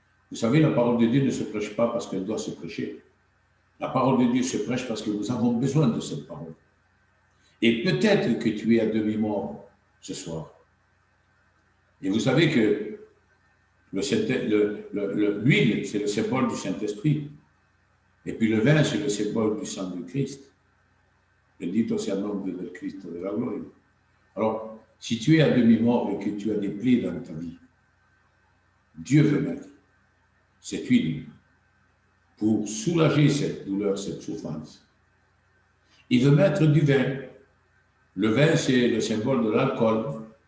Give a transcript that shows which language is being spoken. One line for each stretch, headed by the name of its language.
French: Vous savez, la parole de Dieu ne se prêche pas parce qu'elle doit se prêcher. La parole de Dieu se prêche parce que nous avons besoin de cette parole. Et peut-être que tu es à demi-mort ce soir. Et vous savez que l'huile, c'est le symbole du Saint-Esprit. Et puis le vin, c'est le symbole du sang de Christ.
Spanish: Bendito sea el nombre del Cristo de la gloria.
French: Alors, si tu es à demi-mort et que tu as des plaies dans ta vie, Dieu veut mettre cette huile pour soulager cette douleur, cette souffrance. Il veut mettre du vin. Le vin, c'est le symbole de l'alcool.